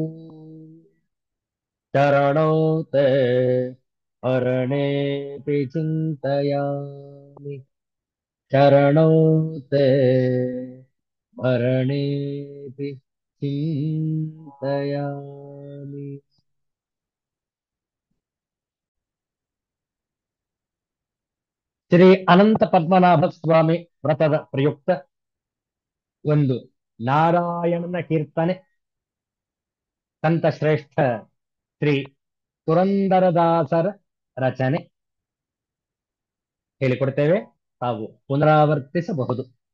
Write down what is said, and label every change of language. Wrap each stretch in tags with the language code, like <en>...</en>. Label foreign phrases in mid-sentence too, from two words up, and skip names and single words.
<sa>चरणौ ते हरणेऽपि चिन्तयामि चरणौ ते हरणेऽपि चिन्तयामि.</sa> <kn>ಶ್ರೀ ಅನಂತ ಪದ್ಮನಾಭ ಸ್ವಾಮಿ ವ್ರತದ ಪ್ರಯುಕ್ತ ಒಂದು ನಾರಾಯಣನ ಕೀರ್ತನೆ ಸಂತ ಶ್ರೇಷ್ಠ ಶ್ರೀ ಪುರಂದರದಾಸರ ರಚನೆ ಹೇಳಿಕೊಡ್ತೇವೆ. ತಾವು ಪುನರಾವರ್ತಿಸಬಹುದು.</kn>